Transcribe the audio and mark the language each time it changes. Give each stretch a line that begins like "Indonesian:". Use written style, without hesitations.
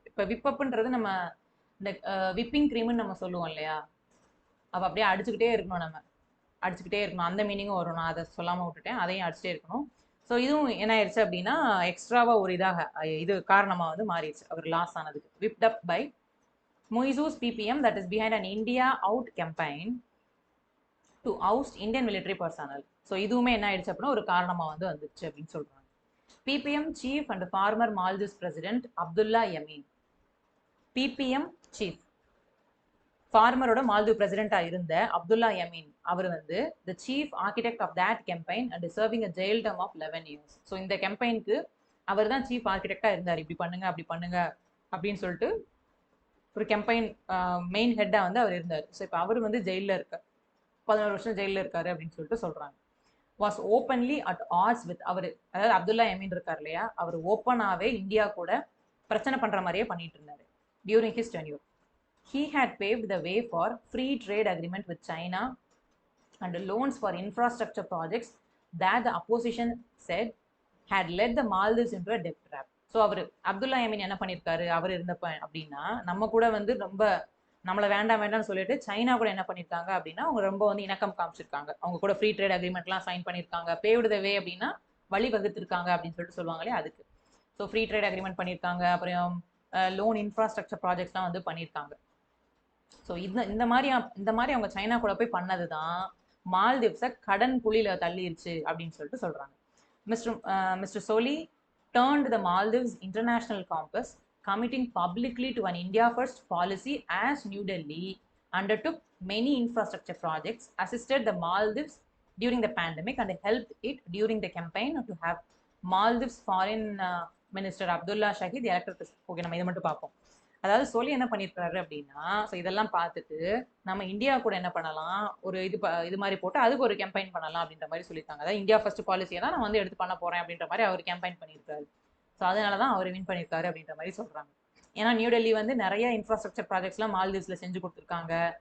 Tamil: இப்போ விப்பப்ன்றது நம்ம இந்த விப்பிங் க்ரீம்னு நம்ம சொல்லுவோம் இல்லையா, அப்போ அப்படியே அடிச்சுக்கிட்டே இருக்கணும், நம்ம அடிச்சுக்கிட்டே இருக்கணும், அந்த மீனிங்கும் வரும். நான் அதை சொல்லாமல் விட்டுட்டேன், அதையும் அடிச்சுட்டே இருக்கணும். ஸோ இதுவும் என்ன ஆயிடுச்சு அப்படின்னா, எக்ஸ்ட்ராவாக ஒரு இது காரணமாக வந்து மாறிடுச்சு அவர் லாஸ் ஆனதுக்கு.
English: Whipped up by Muizzu's PPM that is behind an India out campaign to oust Indian military personnel.
Tamil: So இதுவுமே என்ன ஆயிடுச்சு அப்படின்னா ஒரு காரணமாக வந்து வந்துச்சு அப்படின்னு சொல்றாங்க.
English: PPM chief and former Maldives president Abdullah Yameen. PPM chief
Tamil: ஃபார்மரோட Maldive பிரசிடென்டா இருந்த அப்துல்லா யமீன் அவர் வந்து
English: The chief architect of that campaign and serving a jail term of 11 years.
Tamil: So இந்த கேம்பெயினுக்கு அவர் தான் சீஃப் ஆர்கிடெக்டா இருந்தார். இப்படி பண்ணுங்க அப்படி பண்ணுங்க அப்படின்னு சொல்லிட்டு ஒரு கேம்பெயின் மெயின் ஹெட்டா வந்து அவர் இருந்தார். ஸோ இப்போ அவர் வந்து ஜெயிலில் இருக்கார், 11 வருஷம் ஜெயிலில் இருக்காரு அப்படின்னு சொல்லிட்டு சொல்றாங்க.
English: was openly at odds with அவர்,
Tamil: அதாவது அப்துல்லா யமீன் இருக்கார் இல்லையா, அவர் ஓப்பனாகவே இந்தியா கூட பிரச்சனை பண்ற மாதிரியே பண்ணிட்டு இருந்தாரு
English: During his tenure. He had paved the way for free trade agreement with China and loans for infrastructure projects that the opposition said had led the Maldives into a debt trap.
Tamil: So அவர் அப்துல்லா யமீன் என்ன பண்ணியிருக்காரு அவர் இருந்தப்ப அப்படின்னா, நம்ம கூட வந்து ரொம்ப நம்மளை வேண்டாம் வேண்டாம்னு சொல்லிட்டு சைனா கூட என்ன பண்ணியிருக்காங்க அப்படின்னா அவங்க ரொம்ப வந்து இணக்கம் காமிச்சிருக்காங்க. அவங்க கூட ஃப்ரீ ட்ரேட் அக்ரிமெண்ட்லாம் சைன் பண்ணியிருக்காங்க.
English: paved the way
Tamil: அப்படின்னா வழி வகுத்திருக்காங்க அப்படின்னு சொல்லிட்டு சொல்லுவாங்களே அதுக்கு. ஸோ ஃப்ரீ ட்ரேட் அக்ரிமெண்ட் பண்ணியிருக்காங்க, அப்புறம் லோன் இன்ஃப்ராஸ்ட்ரக்சர் ப்ராஜெக்ட்ஸ்லாம் வந்து பண்ணியிருக்காங்க. ஸோ இந்த மாதிரி அவங்க சைனா கூட போய் பண்ணது தான் மால்தீவ்ஸை கடன் குழியில தள்ளிருச்சு அப்படின்னு சொல்லிட்டு சொல்றாங்க.
English: Mister Solih turned the Maldives international compass, committing publicly to an India first policy as New Delhi undertook many infrastructure projects, assisted the Maldives during the pandemic and helped it during the campaign to have Maldives foreign minister Abdullah Shahid elected.
Tamil: Okay, நம்ம இதை மட்டும் பார்ப்போம். அதாவது சொல்லி என்ன பண்ணியிருக்காரு அப்படின்னா, so இதெல்லாம் பார்த்துட்டு நம்ம இந்தியா கூட என்ன பண்ணலாம், ஒரு இது மாதிரி போட்டு அதுக்கு ஒரு கேம்பெயின் பண்ணலாம் அப்படின்ற மாதிரி சொல்லியிருக்காங்க. அதாவது இந்தியா ஃபர்ஸ்ட் பாலிசியை தான் நான் வந்து எடுத்து பண்ண போறேன் அப்படின்ற மாதிரி அவர் கேம்பெயின் பண்ணியிருக்காரு. ஸோ அதனால தான் அவர் வின் பண்ணியிருக்காரு அப்படின்ற மாதிரி சொல்றாங்க. ஏன்னா நியூ டெல்லி வந்து நிறைய இன்ஃப்ராஸ்ட்ரக்சர் ப்ராஜெக்ட்ஸ்லாம் மால்தீவ்ஸ்ல செஞ்சு கொடுத்துருக்காங்க.